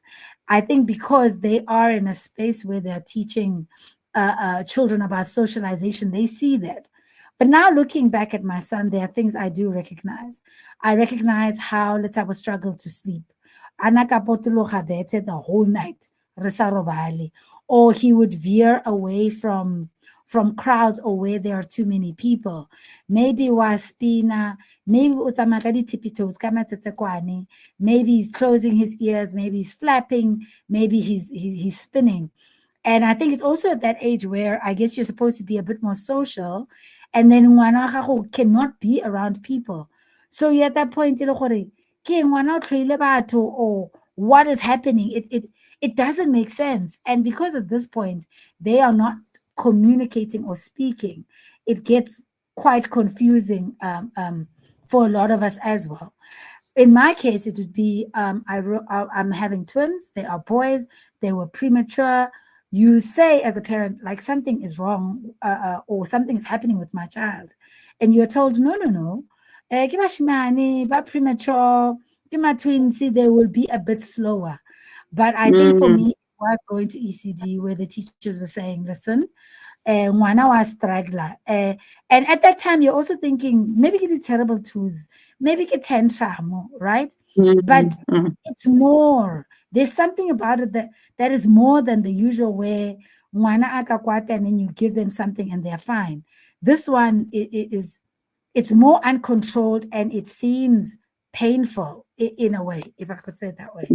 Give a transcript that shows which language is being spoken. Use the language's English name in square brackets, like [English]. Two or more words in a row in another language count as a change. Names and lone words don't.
[English] I think because they are in a space where they're teaching children about socialization, they see that. But now looking back at my son, there are things I do recognize. I recognize how Letabo struggled to sleep. [Tswana] Anaka potologa [English] there the whole night [Tswana] re sa robale, [English] or he would veer away from crowds or where there are too many people. [Tswana] Maybe waspina, maybe o tsamaya ka di- [English] tippy toes [Tswana] ka matsetsekwane, [English] maybe he's closing his ears, maybe he's flapping, maybe he's spinning. And I think it's also at that age where I guess you're supposed to be a bit more social, and then [Tswana] ngwana wa gago [English] cannot be around people. So you're at that point, [Tswana] e le gore, ke ngwana o tlhoile batho, [English] or what is happening? It doesn't make sense. And because at this point they are not communicating or speaking, it gets quite confusing, for a lot of us as well. In my case, it would be, I'm having twins. They are boys. They were premature. You say as a parent, like, something is wrong, or something is happening with my child, and you're told, no, no, no, [Tswana] ke bashimane, ba [English] premature, [Tswana] ke ma [English] twins, they will be a bit slower. But I think for Mm. me, it was going to ECD where the teachers were saying, listen, [Tswana] ngwana wa struggler. [English] And at that time, you're also thinking, maybe it's terrible twos, maybe it's tantrum, right? Mm. But Mm. it's more. There's something about it that is more than the usual where [Zulu] ngwana akakwata [English] and then you give them something and they're fine. This one is it's more uncontrolled and it seems painful in a way, if I could say it that way.